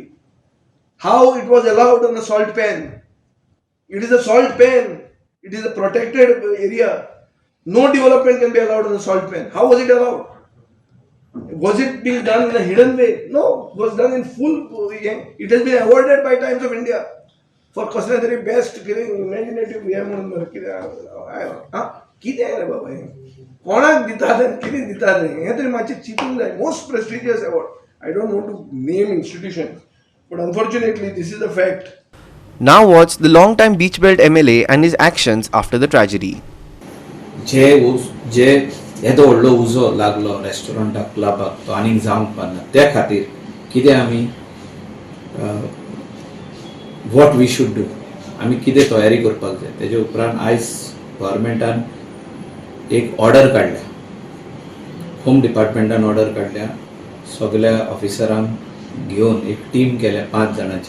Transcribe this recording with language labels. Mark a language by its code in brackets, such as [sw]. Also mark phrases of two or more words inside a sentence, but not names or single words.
[en] How it was allowed on a salt pan? It is a salt pan. It is a protected area. No development can be allowed on the salt pan. How was it allowed? Was it being done in a hidden way? No, it was done in full. It has been awarded by Times of India for [kok] कसले तरी [en] best imaginative way [kok] म्हणून कितें रे बाबा हें कोणाक दितात आनी कितें दितात हें तरी मातशें चिंतूंक जाय. [en] most prestigious award. I don't want to name institution, but unfortunately this is a fact. Now watch the long-time Beach Belt MLA and his actions after the tragedy. [kok] जे येदो व्हडलो उजो लागलो रेस्टॉरंटाक क्लबाक तो आनीक जावंक पारना त्या खातीर कितें आमी [en] what we should do [kok] आमी कितें तयारी करपाक जाय. तेजे उपरांत आयज गव्हर्मेंटान एक ऑर्डर काडल्या, होम डिपार्टमेंटान ऑर्डर काडल्या, सगळ्या ऑफिसरांक घेवन एक टीम केल्या 5 जाणांची.